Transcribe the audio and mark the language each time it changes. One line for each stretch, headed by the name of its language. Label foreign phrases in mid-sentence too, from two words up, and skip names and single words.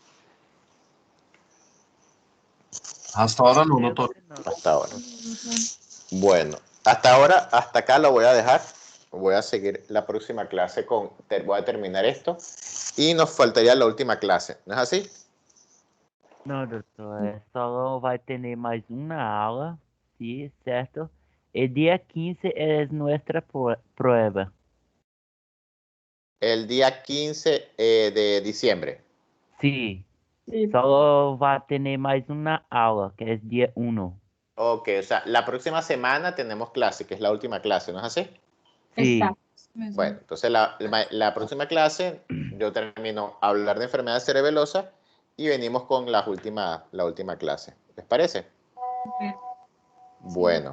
Spanish: Hasta ahora no, doctor. Hasta ahora. Bueno, hasta acá lo voy a dejar. Voy a seguir la próxima clase voy a terminar esto. Y nos faltaría la última clase, ¿no es así?
Portuguese: Não, doutor, só vai ter mais uma aula, sim, certo? E dia 15 é nossa prueba.
Spanish: El día 15 de diciembre.
Portuguese: Sim, só vai ter mais uma aula, que é dia 1.
Spanish: Ok, o sea, la próxima semana tenemos clase, que es la última clase, ¿no es así?
Portuguese: Sim,
Spanish: Bueno, entonces la próxima clase yo termino a hablar de enfermedades cerebelosas y venimos con la última clase. ¿Les parece? Bueno,